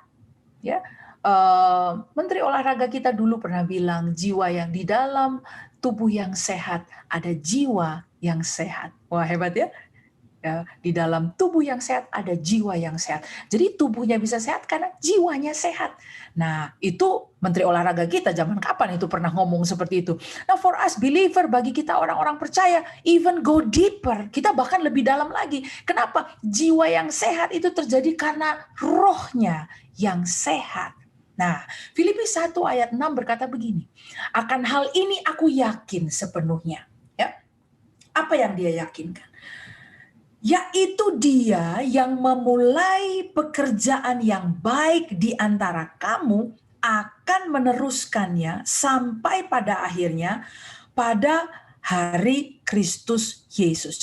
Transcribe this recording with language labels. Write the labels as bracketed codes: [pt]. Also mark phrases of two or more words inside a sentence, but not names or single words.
[id] Ya, Menteri Olahraga kita dulu pernah bilang, jiwa yang di dalam tubuh yang sehat, ada jiwa yang sehat. Wah hebat ya. Ya, di dalam tubuh yang sehat ada jiwa yang sehat. Jadi tubuhnya bisa sehat karena jiwanya sehat. Nah, itu Menteri Olahraga kita zaman kapan itu pernah ngomong seperti itu. Nah, [en] for us believer, [id] bagi kita orang-orang percaya, [en] even go deeper, [id] kita bahkan lebih dalam lagi. Kenapa? Jiwa yang sehat itu terjadi karena rohnya yang sehat. Nah, Filipi 1 ayat 6 berkata begini, akan hal ini aku yakin sepenuhnya. Ya, apa yang dia yakinkan? Yaitu dia yang memulai pekerjaan yang baik di antara kamu akan meneruskannya sampai pada akhirnya pada hari Kristus Yesus.